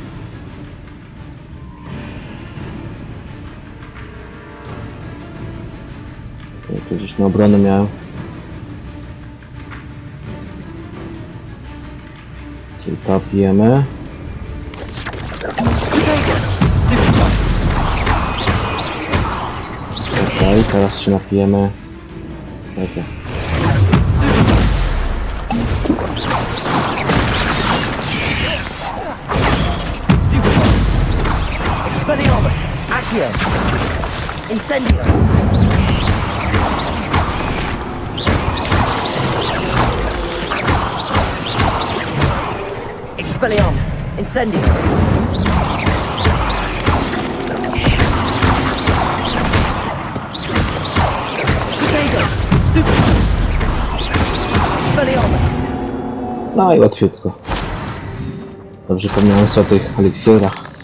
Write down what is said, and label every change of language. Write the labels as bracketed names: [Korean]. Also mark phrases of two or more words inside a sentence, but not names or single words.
[Polish] To gdzieś na obronę miałem. Czyli to pijemy. Okej, teraz się napijemy. Okay. Expelliarmus. Accio. Incendio. Expelliarmus. Incendio. No i łatwiutko. Dobrze pomniałem sobie o tych eliksirach.